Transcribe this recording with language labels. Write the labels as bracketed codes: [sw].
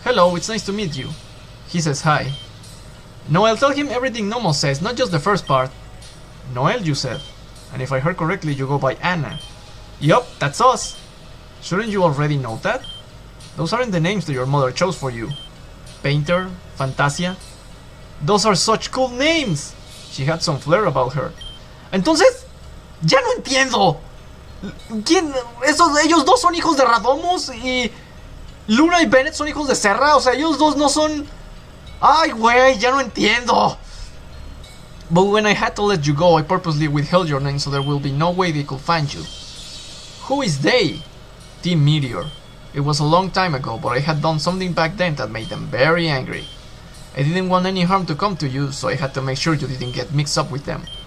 [en] Hello, it's nice to meet you. He says hi. Noel, tell him everything Nomos says, not just the first part. Noel, you said. And if I heard correctly, you go by Anna. Yup, that's us. Shouldn't you already know that? Those aren't the names that your mother chose for you. Painter, Fantasia. Those are such cool names. She had some flair about her. [es] Entonces, ya no entiendo. ¿Quién? Ellos dos son hijos de Radomus y Luna y Bennett son hijos de Serra. O sea, ellos dos no son... Ay, güey, ya no entiendo. [en] But when I had to let you go, I purposely withheld your name so there will be no way they could find you. Who is they? Team Meteor. It was a long time ago, but I had done something back then that made them very angry. I didn't want any harm to come to you, so I had to make sure you didn't get mixed up with them.